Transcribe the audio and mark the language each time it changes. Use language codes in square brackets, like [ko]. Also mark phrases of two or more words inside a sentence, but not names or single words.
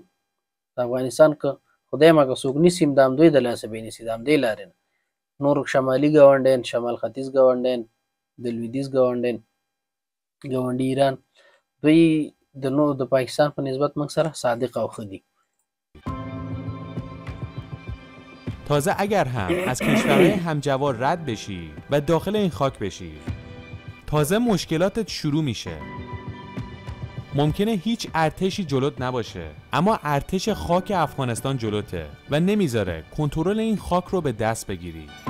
[ps] د افغانستان که خدای مکه څوک نیسي هم د همدوی د لاسه بېنیسي د همدې لارې نه. نور شمالي ګاونډیان، شمال ختیځ ګاونډیان، د لویدیځ ګاونډیان، ګاونډي ایران، دوی د پاکستان په نسبت موږ سره صادق او ښه دي. [fa] تازه اگر هم از کشورهای همجوار رد بشی و داخل این خاک بشی، تازه مشکلاتت شروع میشه. ممکنه هیچ ارتشی جلوت نباشه، اما ارتش خاک افغانستان جلوته و نمیذاره کنترل این خاک رو به دست بگیری.